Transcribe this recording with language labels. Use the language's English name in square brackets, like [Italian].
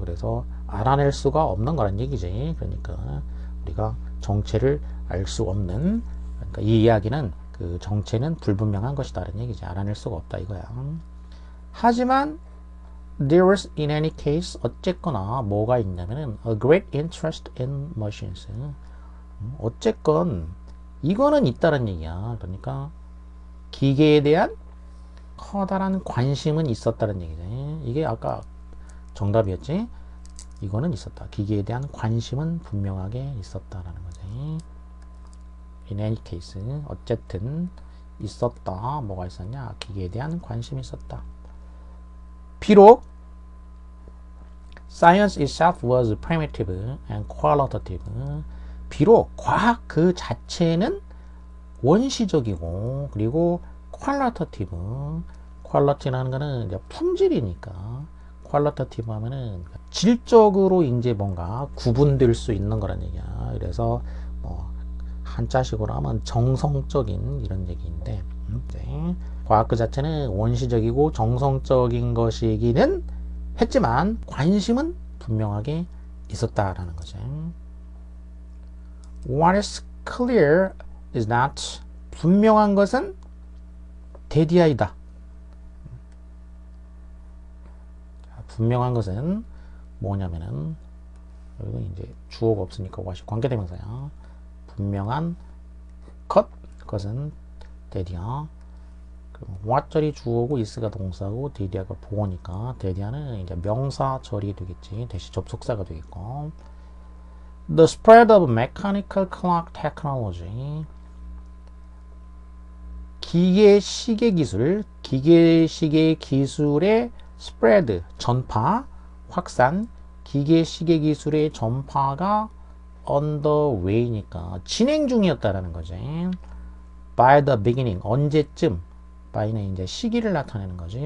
[Korean] 그래서 알아낼 수가 없는 거란 얘기지. 그러니까 우리가 정체를 알 수 없는, 그러니까 이 이야기는 그 정체는 불분명한 것이다라는 얘기지. 알아낼 수가 없다 이거야. [English] 하지만 there was in any case [Korean] 어쨌거나 뭐가 있냐면은 [English] a great interest in machines. [Korean] 어쨌건 이거는 있다는 얘기야. 그러니까 기계에 대한 커다란 관심은 있었다는 얘기지. 이게 아까 정답이었지. 이거는 있었다. 기계에 대한 관심은 분명하게 있었다라는 거지. [English] In any case, [Korean] 어쨌든 있었다. 뭐가 있었냐? 기계에 대한 관심이 있었다. 비록 [English] science itself was primitive and qualitative. [Korean] 비록 과학 그 자체는 원시적이고 그리고 qualitative. quality라는 거는 이제 품질이니까. 퀄리터티브 하면은 질적으로 이제 뭔가 구분될 수 있는 거란 얘기야. 그래서 뭐 한자식으로 하면 정성적인 이런 얘기인데, 네. 과학 그 자체는 원시적이고 정성적인 것이기는 했지만 관심은 분명하게 있었다라는 거죠. [English] What is clear is that [Korean] 분명한 것은 대디아이다. 분명한 것은 뭐냐면은 여기도 이제 주어가 없으니까 와시 관계대명사야. 분명한 것은 대디아. what절이 주어고 is가 동사고 대디아가 보어니까 대디아는 이제 명사 절이 되겠지. 대시 접속사가 되겠고. [English] The spread of mechanical clock technology. [Korean] 기계 시계 기술, 기계 시계 기술의 spread, 전파, 확산, 기계 시계 기술의 전파가 [English] on the way [Korean] 니까 진행 중이었다라는 거지. [English] by the beginning, [Korean] 언제쯤, by는 이제 시기를 나타내는 거지.